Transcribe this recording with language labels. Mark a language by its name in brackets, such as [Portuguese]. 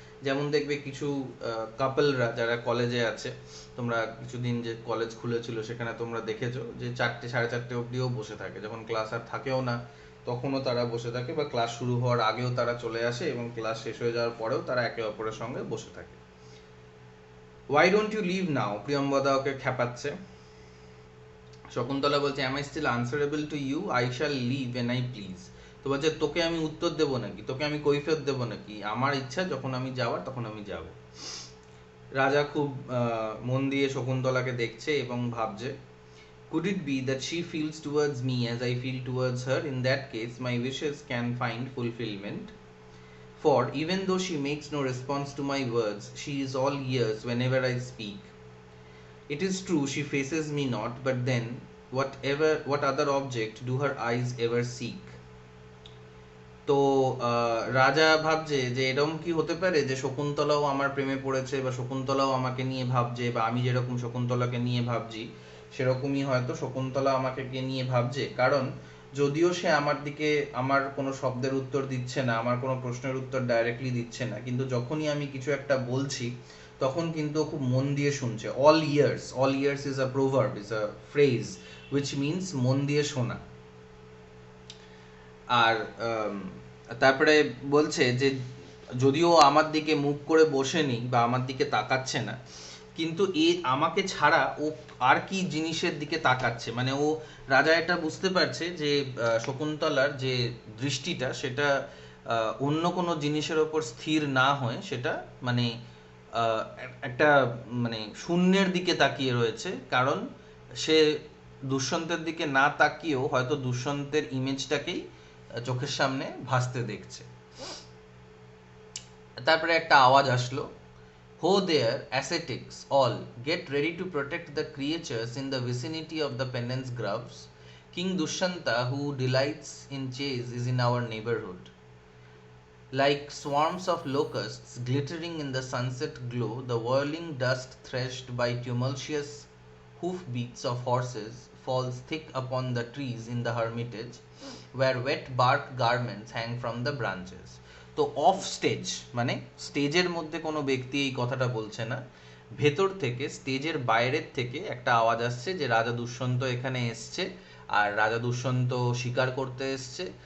[Bangla] যেমন দেখবে কিছু কাপলরা যারা কলেজে আছে, তোমরা কিছুদিন যে কলেজ খুলেছিল সেখানে তোমরা দেখেছো যে 4টে 4:30 অবধিও বসে থাকে, যখন ক্লাস আর থাকেও না তখনও তারা বসে থাকে, বা ক্লাস শুরু হওয়ার আগেও তারা চলে আসে এবং ক্লাস শেষ হয়ে যাওয়ার পরেও তারা একে অপরের সঙ্গে বসে থাকে। [English] Why don't you leave now? [Bangla] প্রিয়ম্বদা ওকে খেপাচ্ছে। শকুন্তলা বলছে, [English] am I still answerable to you? I shall leave when I please. [Bangla] তো বলছে, তোকে আমি উত্তর দেব নাকি, তোকে আমি কৈফিয়ত দেব নাকি? আমার ইচ্ছা, যখন আমি যাওয়ার তখন আমি যাব। রাজা খুব মন দিয়ে শকুন্তলাকে দেখছে এবং ভাবছে, [English] could it be that she feels towards me as I feel towards her? In that case my wishes can find fulfillment, for even though she makes no response to my words, she is all ears whenever I speak. It is true she faces me not, but then what other object do her eyes ever seek? [Bangla] তো রাজা ভাবছে যে এরকম কি হতে পারে যে শকুন্তলাও আমার প্রেমে পড়েছে, বা শকুন্তলাও আমাকে নিয়ে ভাবছে, বা আমি যেরকম শকুন্তলাকে নিয়ে ভাবছি সেরকমই হয়তো শকুন্তলা আমাকে নিয়ে ভাবছে। কারণ যদিও সে আমার দিকে আমার কোনো শব্দের উত্তর দিচ্ছে না, আমার কোনো প্রশ্নের উত্তর ডাইরেক্টলি দিচ্ছে না, কিন্তু যখনই আমি কিছু একটা বলছি তখন কিন্তু খুব মন দিয়ে শুনছে। [English] all ears is a proverb, is a phrase which means [Bangla] মন দিয়ে শোনা। আর তারপরে বলছে যে যদিও আমার দিকে মুখ করে বসেনি বা আমার দিকে তাকাচ্ছে না, কিন্তু আমাকে ছাড়া ও আর কি জিনিসের দিকে তাকাচ্ছে, মানে ও রাজা এটা বুঝতে পারছে যে শকুন্তলার যে দৃষ্টিটা সেটা অন্য কোনো জিনিসের ওপর স্থির না হয়ে সেটা মানে একটা মানে শূন্যের দিকে তাকিয়ে রয়েছে। কারণ সে দুষ্যন্তের দিকে না তাকিয়েও হয়তো দুষ্যন্তের ইমেজটাকেই চোখের সামনে ভাসতে দেখছে। তারপরে একটা আওয়াজ আসলো, [English] ho there ascetics all, get ready to protect the creatures in the vicinity of the penance groves. King Dushyanta, who delights in chase, is in our neighborhood. Like swarms of locusts glittering in the sunset glow, the whirling dust threshed by tumultuous hoofbeats of horses falls thick upon the trees in the hermitage, where wet bark garments hang from the branches. [Bangla] তো of stage মানে স্টেজের মধ্যে কোনো ব্যক্তি এই কথাটা বলছে না, ভেতর থেকে স্টেজের বাইরের থেকে একটা আওয়াজ আসছে যে রাজা দুষ্যন্ত এখানে এসছে, আর রাজা দুষ্যন্ত শিকার করতে এসছে।